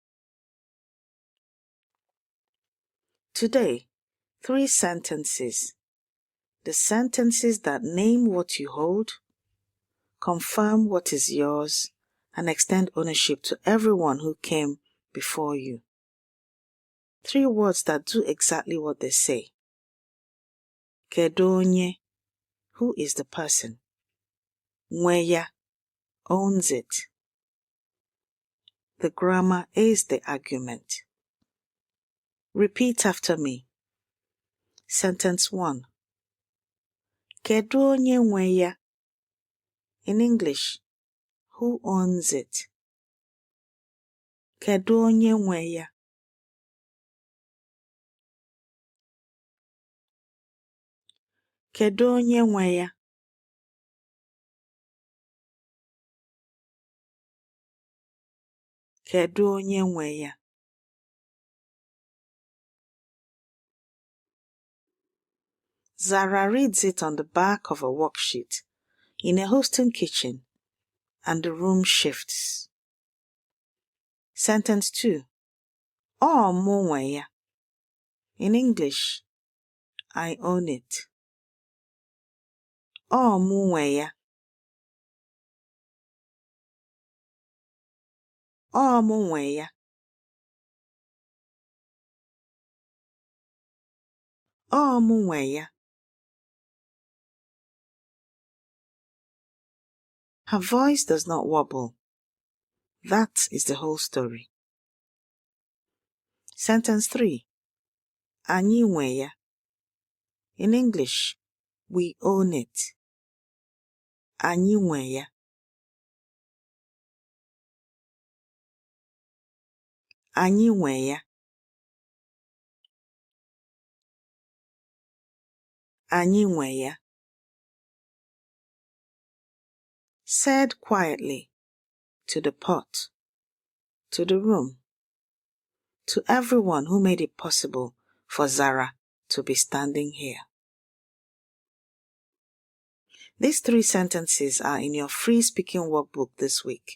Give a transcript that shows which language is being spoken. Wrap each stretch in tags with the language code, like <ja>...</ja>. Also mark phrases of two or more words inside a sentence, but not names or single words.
<en>Today, 3 sentences. The sentences that name what you hold, confirm what is yours, and extend ownership to everyone who came before you. 3 words that do exactly what they say.</en> <ig>Kedu onye,</ig> <en>who is the person?</en> <ig>Nwe ya,</ig> <en>owns it. The grammar is the argument. Repeat after me. Sentence 1.</en> <ig>Kedu onye nwe ya?</ig> <en>In English, who owns it?</en> <ig>Kedu onye nwe ya? Kedu onye nwe ya? Kedu onye nwe ya?</ig> <en>Zara reads it on the back of a worksheet in a hosting kitchen, and the room shifts. Sentence 2.</en> <ig>Ọ mụ nwe ya.</ig> <en>In English, I own it.</en> <ig>Ọ mụ nwe ya. Ọ mụ nwe ya. Ọ mụ nwe ya.</ig> <en>Her voice does not wobble. That is the whole story. Sentence 3.</en> <ig>Anyị nwe ya.</ig> <en>In English, we own it.</en> <ig>Anyị nwe ya. Anyị nwe ya. Anyị nwe ya.</ig> <en>said quietly to the pot, to the room, to everyone who made it possible for Zara to be standing here. These 3 sentences are in your free speaking workbook this week.</en>